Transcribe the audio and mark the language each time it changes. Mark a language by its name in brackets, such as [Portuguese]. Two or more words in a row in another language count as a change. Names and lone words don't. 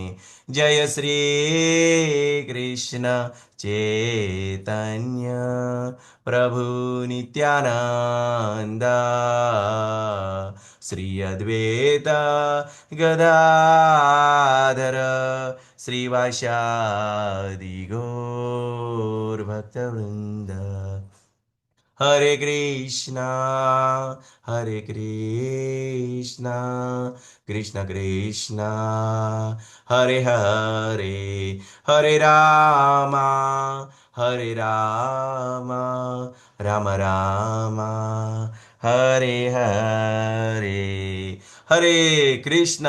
[Sanskrit] जय श्री कृष्ण चैतन्य प्रभु नित्यानंद श्री अद्वैत गदाधर શ્રીવાસાદિ ગૌર ભક્તવૃંદ હરે કૃષ્ણ કૃષ્ણ કૃષ્ણ હરે હરે હરે રામ રામ રામ હરે હરે હરે કૃષ્ણ.